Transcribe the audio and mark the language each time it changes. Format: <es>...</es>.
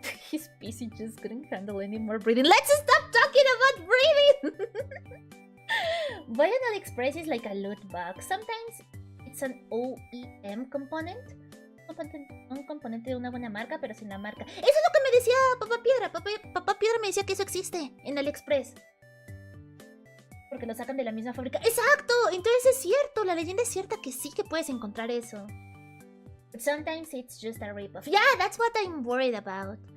<en>His PC just couldn't handle any more breathing. Let's stop talking about breathing! Buy on AliExpress is like a loot box. Sometimes it's an OEM component.</en> <es>Un componente de una buena marca, pero sin la marca. Eso es lo que me decía Papá Piedra. Papá Piedra me decía que eso existe en AliExpress. Porque lo sacan de la misma fábrica. ¡Exacto! Entonces es cierto. La leyenda es cierta que sí que puedes encontrar eso.</es> <en>But sometimes it's just a rip-off. Yeah, that's what I'm worried about.</en>